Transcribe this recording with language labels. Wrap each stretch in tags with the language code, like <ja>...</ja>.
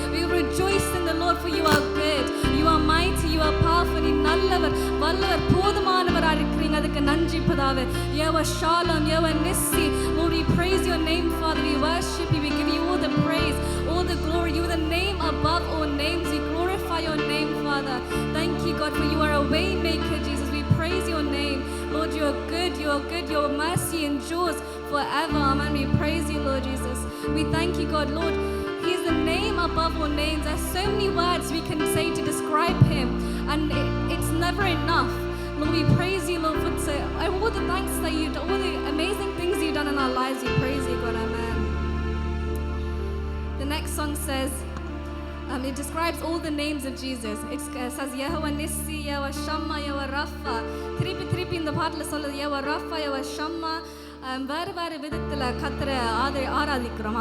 <en>We will rejoice in the Lord, for you are good. You are mighty. You are powerful.</en> <ta>நீ நல்லவர், வல்லவர், போதுமானவராக இருக்கிறீங்க. அதுக்கு நன்றி பிதாவே. Yahweh Shalom, Yahweh Nissi.</ta> <en>Lord, we praise your name, Father. We worship you. We give you all the praise, all the glory. You are the name above all names. We glorify your name, Father. Thank you, God, for you are a way maker, Jesus. We praise your name. Lord, you are good. You are good. Your mercy endures forever. Amen. We praise you, Lord Jesus. We thank you, God. Lord, he is the name above all names. There's so many words we can say to describe him, and it's never enough. Lord, we praise you, Lord, for all the thanks that you've done, all the amazing things you've done in our lives. We praise you, God. Amen. The next song says, it describes all the names of Jesus. It says Yahweh Nissi, Yahweh Shammah, Yahweh Rapha.</en> <ta>திருப்பி இந்த பாட்டுல சொல்லுது Yahweh Rapha, Yahweh Shammah. வேறு வேறு விதத்துல கர்த்தரை ஆராதிக்கிறோம்.</ta>